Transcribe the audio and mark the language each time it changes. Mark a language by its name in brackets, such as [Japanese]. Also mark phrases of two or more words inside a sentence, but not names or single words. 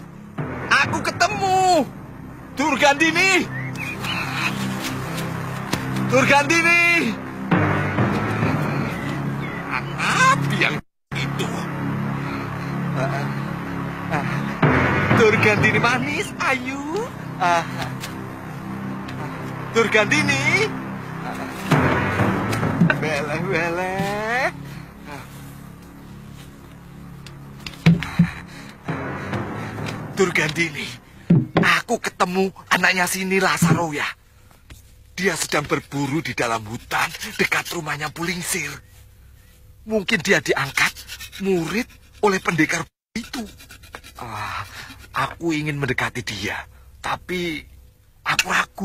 [Indonesian] Aku ketemu! Durgandini! Durgandini! Apa yang itu? Durgandini manis, ayu. Durgandini! Beleh-beleh. Durgandini, aku ketemu anaknya sini Lasaroya. Dia sedang berburu di dalam hutan dekat rumahnya Pulingsir. Mungkin dia diangkat murid oleh pendekar itu. Aku ingin mendekati dia, tapi aku ragu.